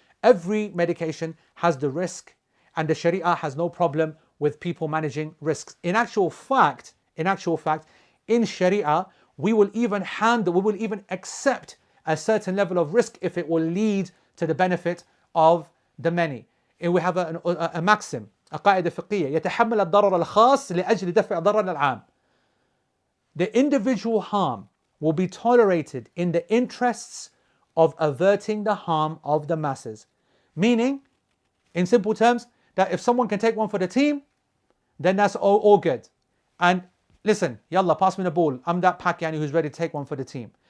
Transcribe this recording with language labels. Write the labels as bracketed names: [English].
[English] Every medication has the risk, and the Sharia has no problem with people managing risks. In actual fact, in Sharia, we will even accept a certain level of risk if it will lead to the benefit of the many. And we have a maxim, a [Arabic] قاعدة فقهية: يتحمل الضرر الخاص لأجل دفع ضرر العام. [English] The individual harm will be tolerated in the interests of averting the harm of the masses. Meaning, in simple terms, that if someone can take one for the team, then that's all good. And listen, yalla, pass me the ball. I'm that Pakistani who's ready to take one for the team.